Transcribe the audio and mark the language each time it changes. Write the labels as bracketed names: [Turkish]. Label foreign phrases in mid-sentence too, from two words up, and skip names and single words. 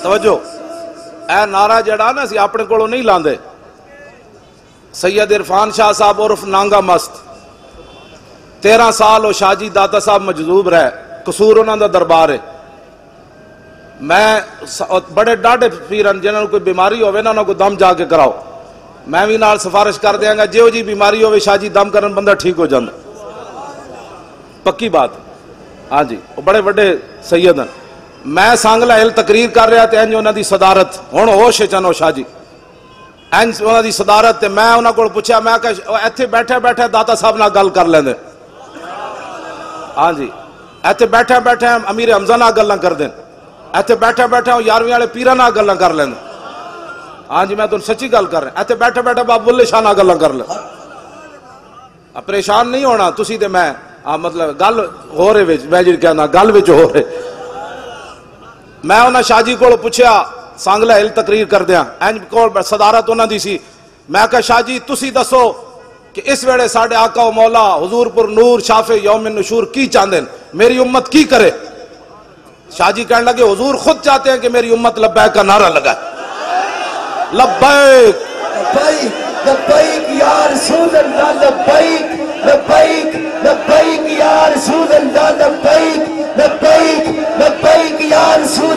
[Punjabi] توجہ اے نعرہ جڑا نا سی اپنے کولوں نہیں لاندے. سید عرفان شاہ صاحب عرف نانگا مست 13 سال وہ شاہ جی داتا صاحب مجذوب رہے قصور انہاں دا دربار ہے. میں بڑے ڈاڈے پیرن جنہاں کوئی بیماری ہوئے نا انہاں کو دم جا کے کراؤ میں بھی نال سفارش کر دیاں گا جیو جی بیماری ہوئے شاہ جی دم کرن بندہ ٹھیک ہو جاندہ پکی بات. ہاں جی وہ بڑے بڑے سید ہیں. میں سانگلہ ہل تقریر کر رہا تھے انج انہاں دی صدارت ہن ہوش چنو شاہ جی انج انہاں دی صدارت تے میں انہاں کو پوچھا میں کہ ایتھے بیٹھے بیٹھے داتا صاحب نال گل کر لیندے. ہاں جی ایتھے بیٹھے بیٹھے امیر حمزہ نال گلاں کر دین ایتھے بیٹھے بیٹھے 11ویں والے پیراں نال گلاں کر لیندے. ہاں جی میں تانوں سچی گل کر رہا ایتھے بیٹھے بیٹھے بابا بلے شاہ نال گلاں کر لیں. پریشان نہیں ہونا تسی تے میں مطلب گل ہو رہے وچ میں جی کہنا گل وچ ہو رہے. میں انہاں شاہ جی کول پوچھیا سانگلہ ہل تقریر کر دیاں انج کول صدارت انہاں دی سی. میں کہا شاہ جی تسی دسو کہ اس ویلے ساڈے آقا و مولا حضور پر نور [Arabic] شافع یوم النشور [Punjabi] کی چاہندے میری امت کی کرے. [Urdu] شاہ جی کہنے لگے حضور خود چاہتے ہیں کہ میری امت لبیک کا نعرہ لگائے. [Arabic] لبیک لبیک لبیک یا رسول اللہ لبیک لبیک لبیک یا رسول اللہ لبیک لبیک لبیک یا رسول